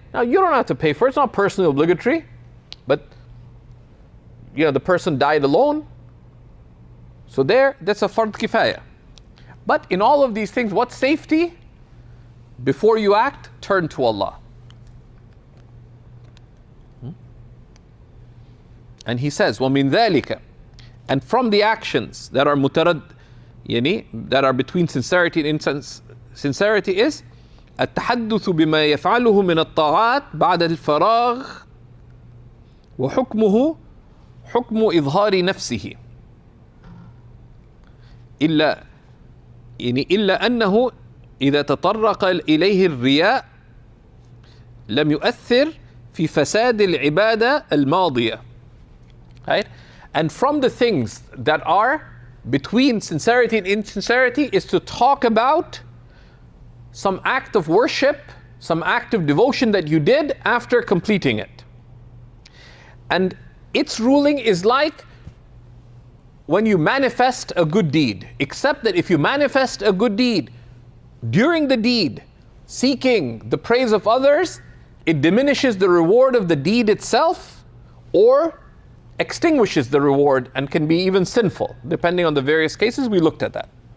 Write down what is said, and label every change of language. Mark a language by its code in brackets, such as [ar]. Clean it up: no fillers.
[en] Now, you don't have to pay for it. It's not personally obligatory. But, the person died alone. So that's a fard kifaya. But in all of these things, what's safety? Before you act, turn to Allah. And he says, [ar] وَمِن ذَلِكَ, [en] and from the actions that are that are between sincerity and insincerity is [ar] التحدث بما يفعله من الطاعات بعد الفراغ وحكمه حكم إظهار نفسه إلا أنه إذا تطرق إليه الرياء لم يؤثر في فساد العبادة الماضية. [en] Right? And from the things that are between sincerity and insincerity is to talk about some act of worship, some act of devotion that you did after completing it. And its ruling is like when you manifest a good deed, except that if you manifest a good deed during the deed, seeking the praise of others, it diminishes the reward of the deed itself or extinguishes the reward and can be even sinful, depending on the various cases. We looked at that.